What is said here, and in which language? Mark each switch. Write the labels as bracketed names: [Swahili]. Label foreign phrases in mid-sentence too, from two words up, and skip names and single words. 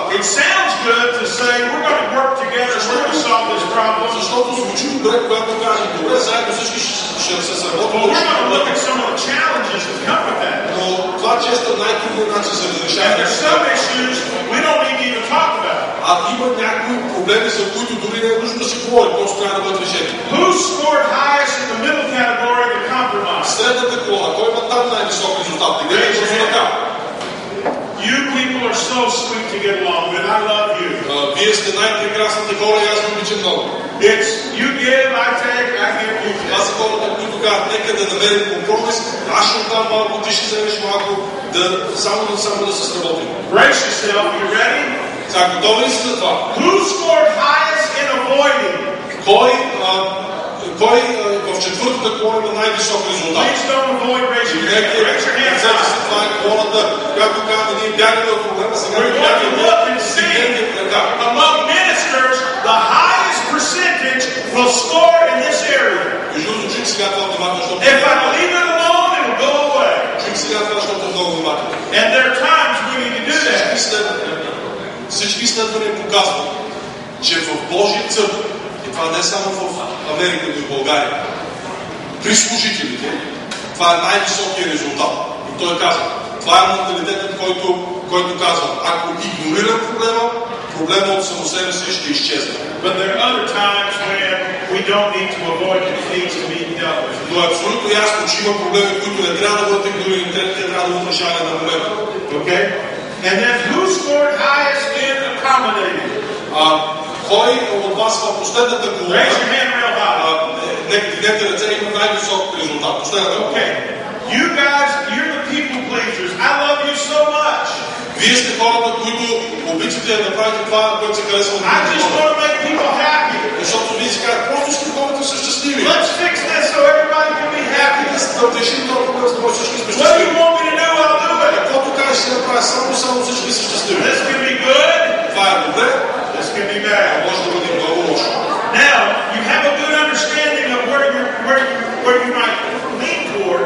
[English] sounds good to say we're going to work together, we're going to solve this problem. [Bulgarian] Защото звучи добре, когато кажем, добре, заедно всички ще се сработим. [English] But we're going to look at some of the challenges that come with that. [Bulgarian] Но това често е най-трудният начин за [English] And [Bulgarian] разрешаване. [English] there's some issues we don't need to even talk about. [Bulgarian] А има някои проблеми, за които дори не е нужно да се говори, просто трябва да бъдат решени. [English] Who scored highest in the middle category, the compromise? [Bulgarian] Средната колона, кой има там най-висок резултат? Не е просто така. [English] You people are so sweet to get along with. I love you. [Bulgarian] Вие сте най-прекрасните хора и аз ви обичам много. [English] It's you give, I take, I give, you [Bulgarian] Това [English] take. [Bulgarian] са хората, които казват, нека да намерим компромис, аз ще дам малко, ти ще вземеш малко, само да се сработим. [English] Brace yourself. You ready? [Bulgarian] Сега, готови ли сте за това? [English] Who scored highest in avoiding? [Bulgarian] Кой в четвъртата колона има най-висок резултат? [English] Please don't avoid raising your hand. Raise your hand high. [Bulgarian] Това е колоната, която казва, ние бягаме от проблема, сега [English] We're going to look and see [Bulgarian] бягаме. [English] among ministers the highest percentage will score in this area. [Bulgarian] Между другото, чух сега това внимателно, защото... [English] If I leave it alone, it will go away. [Bulgarian] Чух сега това, защото е много внимателно. [English] And there are times we need to do that. [Bulgarian] Всички изследвания показват, че в Божия църква, и това не само в Америка, но и в България, при служителите, това е най-високият резултат. И той казва, това е менталитетът, който казва, ако игнорирам проблема от само себе си ще изчезне. [English] But there are other times when we don't need to avoid conflicts to be dealt with. [Bulgarian] Но е абсолютно ясно, че има проблеми, които не трябва да бъдат игнорирани, те трябва да бъдат решавани на момента. [English] Okay? And then who scored highest in accommodating? [Bulgarian] Кой от вас в последната колона? [English] Raise your hand real high. [Bulgarian] Дигнете ръце, има най-висок резултат. Последната колона. [English] Okay. You guys, you're the people pleasers. I love you so much. [Bulgarian] Вие сте хората, които обичате да направите това, което се харесва от [English] I just want to make people happy. [Bulgarian] Защото вие си казвате, просто искате хората са щастливи. [English] Let's fix this so everybody can be happy. [Bulgarian] Да решим този проблем, за да всички сме [English] What do [Bulgarian] щастливи. [English] you want me to do? I'll do it. [Bulgarian] Каквото кажеш, ще направя само всички са щастливи. [English] This can be good. [Bulgarian] Това е добре, [English] This can be bad. [Bulgarian] може да бъде много лошо. [English] Now, you have a good understanding of where you might lean toward.